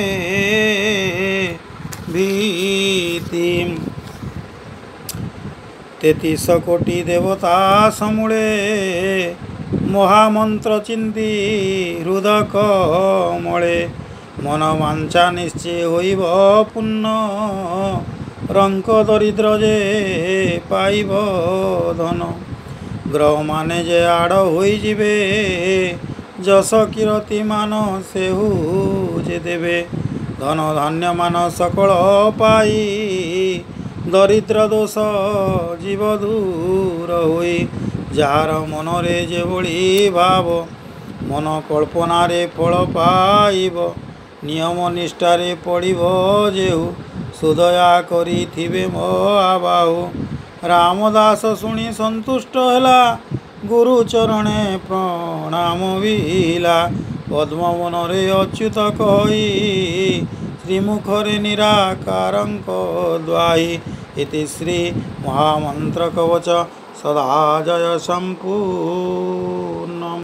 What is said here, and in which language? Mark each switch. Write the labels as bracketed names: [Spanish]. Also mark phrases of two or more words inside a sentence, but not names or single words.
[Odia] ଭୀତି 33 କୋଟି ଦେବତା ସମୂଳେ ମହାମନ୍ତ୍ର ଚିନ୍ତି ହୃଦକ ମଲେ ମନ ବାଞ୍ଛା ନିଶ୍ଚୟ ହୋଇବ ପୁଣ୍ୟ ରଙ୍କ ଦରିଦ୍ର ଯେ ପାଇବ ଧନ ଗ୍ରହ ମାନେ ଯେ ଆଡ଼ ହୋଇ ଜିବେ ଯଶ କୀର୍ତ୍ତି ମାନ ସେହୁ ଯେ ଦେବେ ଧନ ଧାନ୍ୟ ମାନ ସକଳ ପାଇ ଦରିଦ୍ର ଦୋଷ ଜୀବ ଦୂର ହୋଇ ଯାର ମନରେ ଯେ ଭଲି ଭାବ ମନ କଳ୍ପନା ରେ ଫଳ ପାଇବ ନିୟମ ନିଷ୍ଠାରେ ପଢ଼ିବ ଯେହୁ ସୁଦୟା କରି ଥିବେ ମୋ ଆବାହୁ ରାମଦାସ ଶୁଣି ସନ୍ତୁଷ୍ଟ ହେଲା ଗୁରୁ ଚରଣେ ପ୍ରଣାମ ବିଲା ପଦ୍ମ ବନରେ ଅଚ୍ୟୁତ କହି ଶ୍ରୀମୁଖରେ ନିରାକାରଙ୍କ ଦ୍ୱାହି ଇତି ଶ୍ରୀ ମହାମନ୍ତ୍ର କବଚ ସଦା ଜୟ ସମ୍ପୂର୍ଣ୍ଣ।